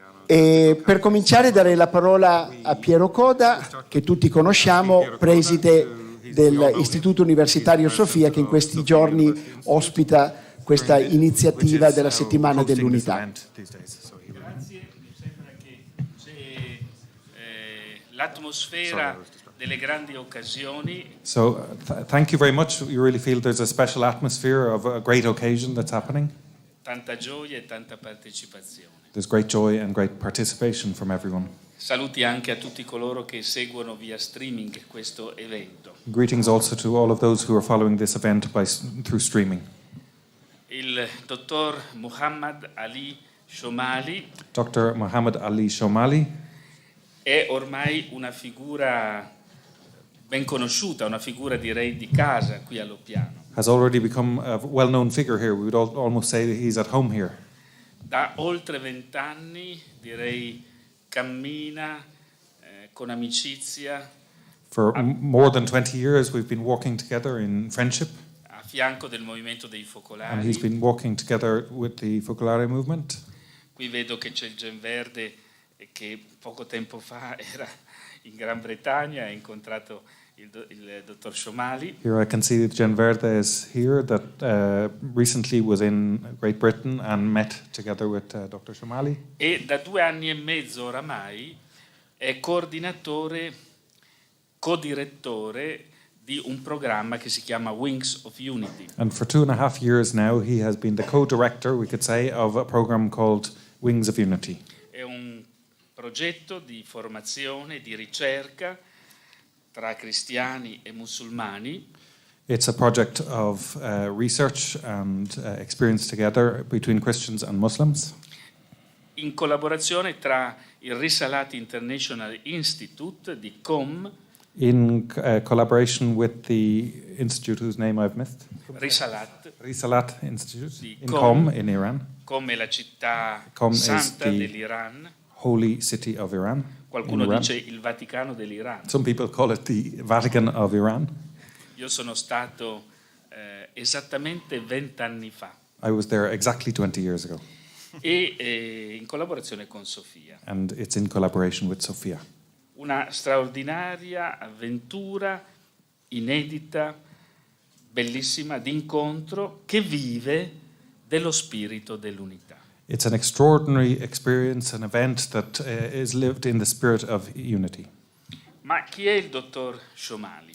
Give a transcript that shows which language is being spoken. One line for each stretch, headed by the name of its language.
Italian: E per cominciare darei la parola a Piero Coda, che tutti conosciamo, preside dell'Istituto Universitario Sofia, che in questi giorni ospita questa iniziativa della settimana dell'unità. Grazie, mi sembra che c'è l'atmosfera delle grandi occasioni.
English: So thank you very much. You really feel there's a special atmosphere of a great occasion that's happening.
Italian: Tanta gioia e tanta partecipazione.
English: There's great joy and great participation from everyone.
Italian: Saluti anche a tutti coloro che seguono via streaming questo evento.
English: Greetings also to all of those who are following this event through streaming.
Italian: Il dottor Mohammad Ali Shomali
English: Dr. Mohammad Ali Shomali
Italian: è ormai una figura ben conosciuta, una figura direi di casa qui a Loppiano.
English: has already become a well-known figure here. We would almost say that he's at home here.
Italian: Da oltre 20 anni direi cammina con amicizia.
English: For more than 20 years we've been walking together in friendship.
Italian: A fianco del movimento dei focolari.
English: And he's been walking together with the Focolare movement.
Italian: Qui vedo che c'è il Gen Verde che poco tempo fa era in Gran Bretagna, ha incontrato il dottor Shomali.
English: Here I can see that Gen Verde is here, that recently was in Great Britain and met together with Dr. Shomali.
Italian: E da 2 anni e mezzo oramai è coordinatore, codirettore di un programma che si chiama Wings of Unity.
English: And for 2.5 years now he has been the co-director, we could say, of a program called Wings of Unity.
Italian: È un progetto di formazione, di ricerca tra cristiani e musulmani.
English: It's a project of research and experience together between Christians and Muslims.
Italian: In collaborazione tra il Risalat International Institute di Qom.
English: In collaboration with the institute whose name I've missed. Risalat Institute in Qom in Iran.
Italian: Qom è la città
English: Qom
Italian: santa dell'Iran.
English: Holy city of Iran.
Italian: Qualcuno dice il Vaticano dell'Iran.
English: Some people call it the Vatican of Iran.
Italian: Io sono stato esattamente 20 anni fa.
English: I was there exactly 20 years ago.
Italian: E in collaborazione con Sofia.
English: And it's in collaboration with Sofia.
Italian: Una straordinaria avventura inedita, bellissima, d'incontro che vive dello spirito dell'unità.
English: It's an extraordinary experience, an event that is lived in the spirit of unity.
Italian: Ma chi è il dottor Shomali?